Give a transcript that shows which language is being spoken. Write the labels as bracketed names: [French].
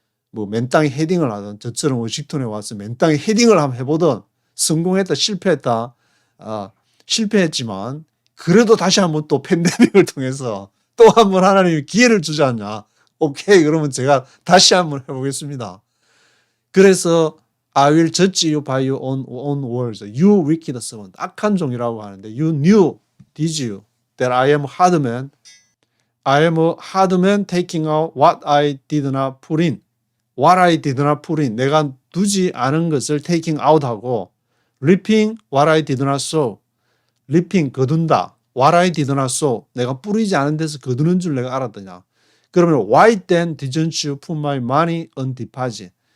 [Korean] 뭐 맨땅에 헤딩을 하든 저처럼 워싱턴에 와서 맨땅에 헤딩을 한번 해보든 성공했다 실패했다 실패했지만 그래도 다시 한번 또 팬데믹을 통해서 또 한번 하나님이 기회를 주지 않냐. 오케이 그러면 제가 다시 한번 해보겠습니다. 그래서 [English] I will judge you by your own words. You wicked servant. [Korean] 악한 종이라고 하는데 [English] You knew, did you, that I am hard man. I am a hard man taking out what I did not put in. What I did not put in. [Korean] 내가 두지 않은 것을 [English] taking out [Korean] 하고 [English] reaping what I did not sow. [Korean] reaping 거둔다. [English] What I did not sow. [Korean] 내가 뿌리지 않은 데서 거두는 줄 내가 알았더냐. 그러면 [English] why then didn't you put my money on deposit?